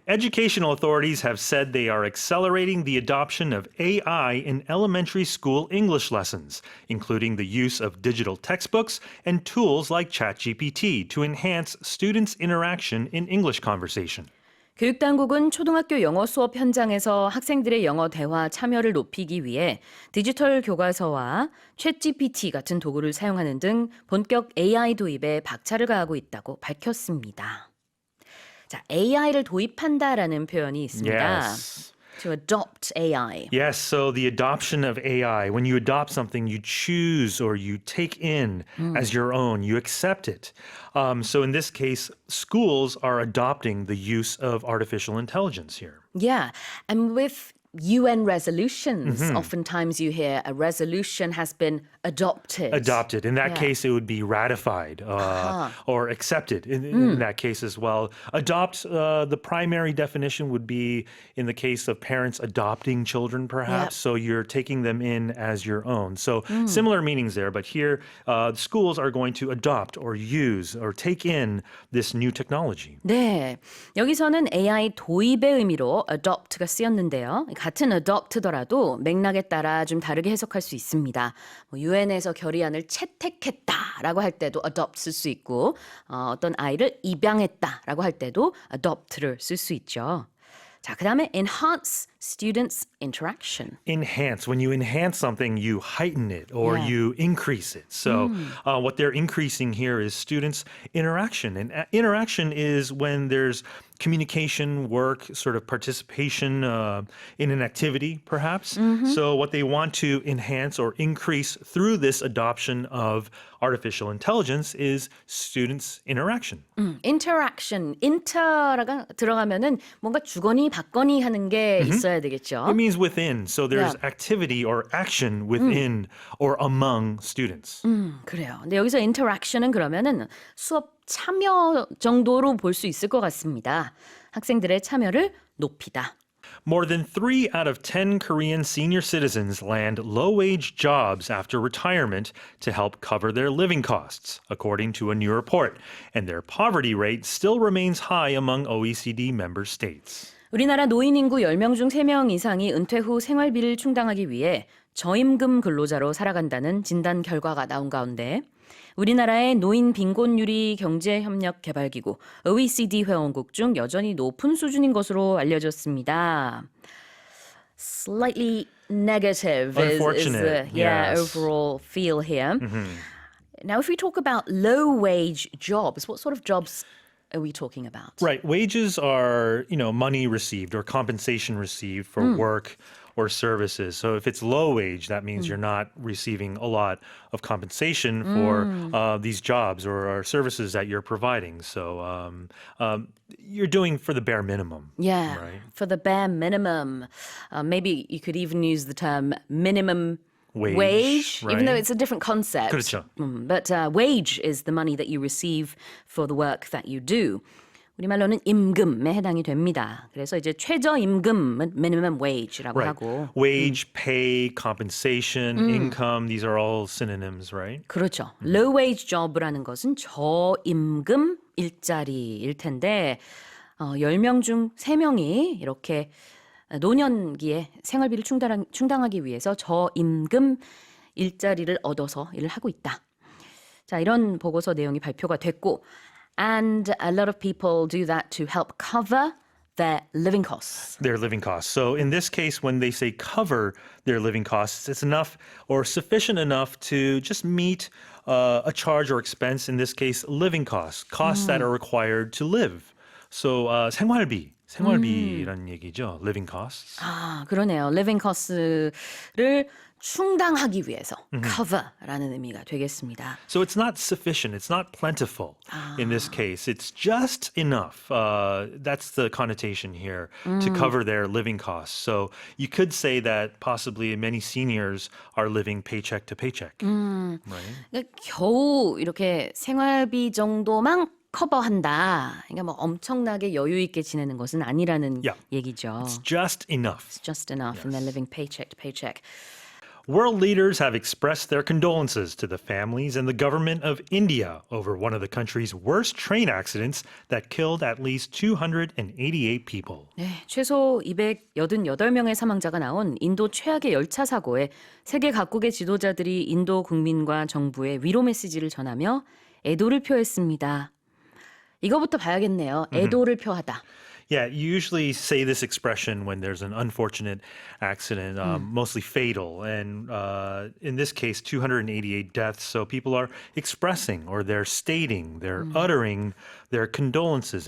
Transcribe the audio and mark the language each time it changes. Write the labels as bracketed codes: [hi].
[en] Educational authorities have said they are accelerating the adoption of AI in elementary school English lessons, including the use of digital textbooks and tools like ChatGPT to enhance students' interaction in English conversation. [ko] 교육당국은 초등학교 영어 수업 현장에서 학생들의 영어 대화 참여를 높이기 위해 디지털 교과서와 챗GPT 같은 도구를 사용하는 등 본격 AI 도입에 박차를 가하고 있다고 밝혔습니다. 자, AI를 도입한다라는 표현이 있습니다. [en] Yes. To adopt AI. Yes, so the adoption of AI, when you adopt something, you choose or you take in as your own, you accept it. So in this case, schools are adopting the use of artificial intelligence here. Yeah, and with UN resolutions, oftentimes you hear a resolution has been adopted. Adopted. In that case, it would be ratified or accepted in that case as well. Adopt, the primary definition would be in the case of parents adopting children, perhaps. So you're taking them in as your own. So similar meanings there. But here, schools are going to adopt or use or take in this new technology. [ko] 네, 여기서는 AI 도입의 의미로 adopt가 쓰였는데요. 같은 adopt더라도 맥락에 따라 좀 다르게 해석할 수 있습니다. 유엔에서 결의안을 채택했다라고 할 때도 adopt 쓸 수 있고 어떤 아이를 입양했다라고 할 때도 adopt를 쓸 수 있죠. 자, 그다음에 [en] enhance students' interaction. Enhance. When you enhance something, you heighten it or you increase it. So what they're increasing here is students' interaction. And interaction is when there's communication, work, sort of participation in an activity, perhaps. So what they want to enhance or increase through this adoption of artificial intelligence is students' interaction. [ko] interaction, inter가 들어가면은 뭔가 주거니 받거니 하는 게 있어야 되겠죠. [en] It means within. So there's activity or action within or among students. [ko] 그래요. 근데 여기서 interaction은 그러면은 수업 참여 정도로 볼 수 있을 것 같습니다. 학생들의 참여를 높이다. [en] More than 3 out of 10 Korean senior citizens land low-wage jobs after retirement to help cover their living costs, according to a new report. And their poverty rate still remains high among OECD member states. [ko] 우리나라 노인 인구 10명 중 3명 이상이 은퇴 후 생활비를 충당하기 위해 저임금 근로자로 살아간다는 진단 결과가 나온 가운데 우리나라의 노인 빈곤율이 경제협력개발기구 OECD 회원국 중 여전히 높은 수준인 것으로 알려졌습니다. [en] Slightly negative is the overall feel here. Now, if we talk about low-wage jobs, what sort of jobs are we talking about? Right. Wages are, money received or compensation received for work or services. So if it's low wage, that means you're not receiving a lot of compensation for these jobs or services that you're providing. So you're doing for the bare minimum. Yeah, right? For the bare minimum. Maybe you could even use the term minimum wage, right? even though it's a different concept. [ko] 그렇죠. [en] But wage is the money that you receive for the work that you do. [ko] 우리말로는 임금에 해당이 됩니다. 그래서 이제 최저임금은 minimum wage라고 [en] Right. [ko] 하고. [en] Wage, pay, compensation, income, these are all synonyms, right? [ko] 그렇죠. low wage job라는 것은 저임금 일자리일 텐데 10명 중 3명이 이렇게 노년기에 생활비를 충당하기 위해서 저임금 일자리를 얻어서 일을 하고 있다. 자, 이런 보고서 내용이 발표가 됐고 [en] And a lot of people do that to help cover their living costs. Their living costs. So in this case, when they say cover their living costs, it's enough or sufficient enough to just meet a charge or expense, in this case, living costs that are required to live. [ko] So 생활비라는 얘기죠. [en] Living costs. [ko] 아, 그러네요. living costs를 충당하기 위해서 cover라는 의미가 되겠습니다. [en] So it's not sufficient. It's not plentiful in this case. It's just enough. That's the connotation here to cover their living costs. So you could say that possibly many seniors are living paycheck to paycheck. Right? [ko] 그러니까 겨우 이렇게 생활비 정도만 커버한다. 그러니까 뭐 엄청나게 여유 있게 지내는 것은 아니라는 얘기죠. [en] It's just enough. It's just enough, and they're living paycheck to paycheck. World leaders have expressed their condolences to the families and the government of India over one of the country's worst train accidents that killed at least 288 people. [ko] 네, 최소 288명의 사망자가 나온 인도 최악의 열차 사고에 세계 각국의 지도자들이 인도 국민과 정부에 위로 메시지를 전하며 애도를 표했습니다. 이거부터 봐야겠네요. 애도를 표하다. [en] Yeah, you usually say this expression when there's an unfortunate accident, mostly fatal. And in this case, 288 deaths. So people are expressing or they're stating, they're uttering their condolences.